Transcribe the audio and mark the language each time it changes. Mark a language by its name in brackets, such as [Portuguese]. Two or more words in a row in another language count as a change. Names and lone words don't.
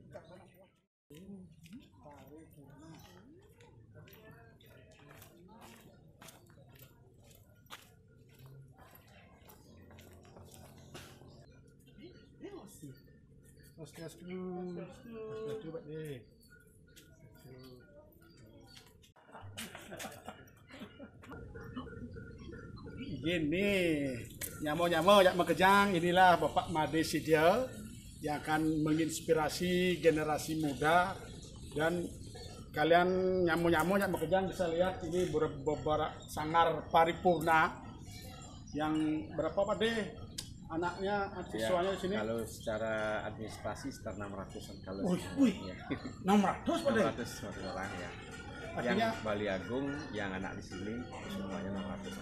[Indonesian] Paripurna. Coba deh. Gini, [Balinese] nyamo-nyamo jak mekejang, [Indonesian] inilah Bapak Made Sidyo yang akan menginspirasi generasi muda dan kalian [Balinese] nyamo-nyamo jak mekejang [Indonesian] bisa lihat ini beberapa sangar paripurna yang berapa Pak De anaknya siswanya di sini? Kalau secara administrasi sekitar 600-an kalau. Wih, 600 Pak De. 600 orang ya. Artinya, yang Bali Agung, yang anak di sini semuanya 600-an.